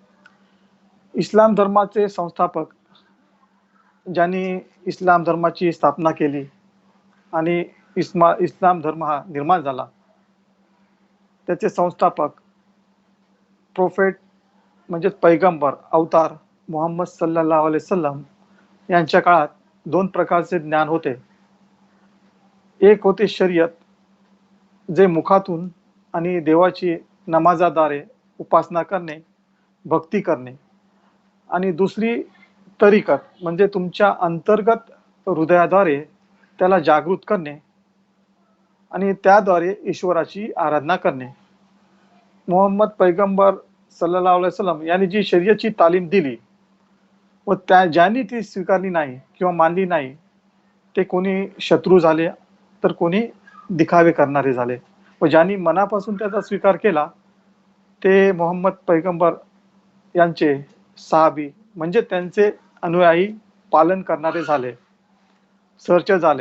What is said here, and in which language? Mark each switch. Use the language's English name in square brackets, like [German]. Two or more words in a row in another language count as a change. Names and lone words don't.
[Marathi] इस्लाम धर्माचे संस्थापक ज्यांनी इस्लाम धर्माची स्थापना केली आणि इस्लाम धर्म हा निर्माण झाला, त्याचे संस्थापक प्रोफेट म्हणजेच पैगंबर अवतार मोहम्मद [Arabic] صلى الله عليه وسلم [Marathi] यांच्या काळात 2 प्रकारचे ज्ञान होते. एक होते शरीयत, जे मुखातून आणि देवाची नमाजाद्वारे उपासना करणे, भक्ती करणे. आणि दुसरी तरीकत म्हणजे तुमच्या अंतर्गत हृदयाद्वारे त्याला जागृत करणे आणि त्याद्वारे ईश्वराची आराधना करणे. मोहम्मद पैगंबर [Arabic] صلى الله عليه وسلم [Marathi] यांनी जी शरीयतची तालीम दिली व ज्यांनी ती स्वीकारली नाही किंवा मानली नाही ते कोणी शत्रू झाले तर कोणी दिखावे करणारे झाले. व ज्यांनी मनापासून त्याचा स्वीकार केला ते मोहम्मद पैगंबर यांचे सहाबी म्हणजे त्यांचे अनुयायी, पालन करणारे झाले, सहचर झाले.